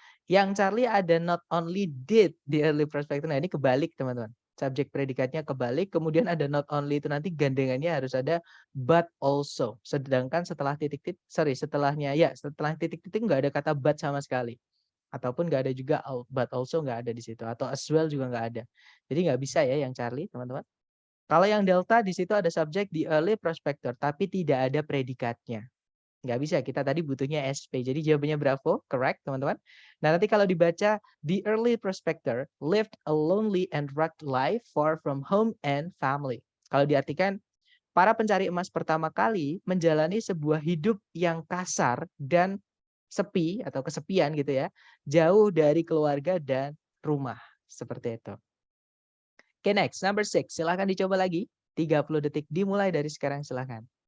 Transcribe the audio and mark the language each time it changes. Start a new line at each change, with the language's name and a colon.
Indonesian: Yang Charlie ada
English: not only did the early prospector.
Indonesian: Nah, ini kebalik, teman-teman. Subjek predikatnya kebalik, kemudian ada not only itu nanti gandengannya harus ada but also. Sedangkan setelah titik-titik, setelahnya ya, setelah titik-titik nggak ada kata but sama sekali. Ataupun nggak ada juga but also nggak ada di situ. Atau as well juga nggak ada. Jadi nggak bisa ya yang Charlie, teman-teman. Kalau yang delta di situ ada subjek the early prospector, tapi tidak ada predikatnya. Nggak bisa, kita tadi butuhnya SP. Jadi jawabannya bravo, correct teman-teman. Nah nanti kalau dibaca,
English: the early prospector lived a lonely and rugged life far from home and family.
Indonesian: Kalau diartikan, para pencari emas pertama kali menjalani sebuah hidup yang kasar dan sepi atau kesepian gitu ya, jauh dari keluarga dan rumah. Seperti itu. Oke,
English: next, number 6.
Indonesian: Silahkan dicoba lagi. 30 detik dimulai dari sekarang, silahkan.